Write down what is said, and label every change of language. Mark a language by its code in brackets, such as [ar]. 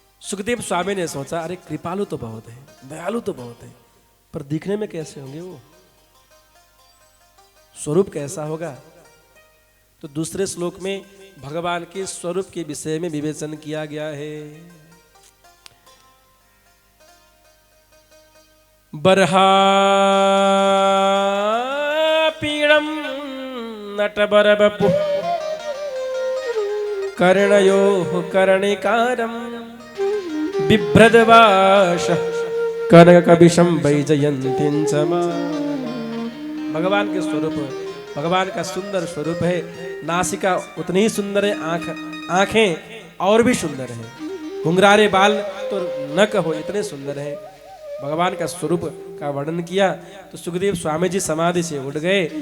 [hi] सुखदेव स्वामी ने सोचा, अरे कृपालु तो बहुत है, दयालु तो बहुत है, पर दिखने में कैसे होंगे वो? स्वरूप कैसा होगा? तो दूसरे श्लोक में भगवान के स्वरूप के विषय में विवेचन किया गया है। [sa] बर्हापीडं नटबरवपुः कर्णयोः कर्णिकारं बिभ्रद्वाशः कनककबिशं वैजयन्तीं च माला। [hi] भगवान के स्वरूप, भगवान का सुंदर स्वरूप है। नासिका उतनी ही सुंदर है, आंखें और भी सुंदर है, घुंघरारे बाल तो न कहो इतने सुंदर है। भगवान का स्वरूप का वर्णन किया तो सुखदेव स्वामी जी समाधि से उठ गए।